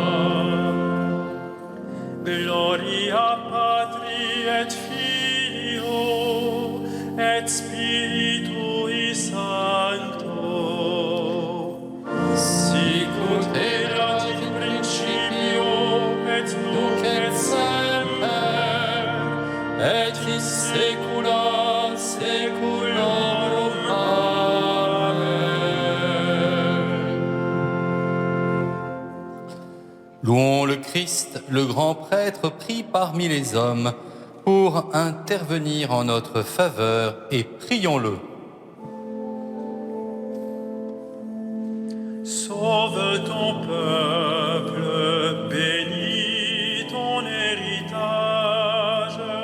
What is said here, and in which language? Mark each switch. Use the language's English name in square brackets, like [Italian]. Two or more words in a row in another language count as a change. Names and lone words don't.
[Latin] Gloria Patri et Filio et Spiritui Sancto, sicut erat in principio et nunc et semper, et in saecula saeculorum. Amen. [French] Louons le Christ, le grand prêtre pris parmi les hommes, pour intervenir en notre faveur et prions-le. Sauve ton peuple, bénis ton héritage.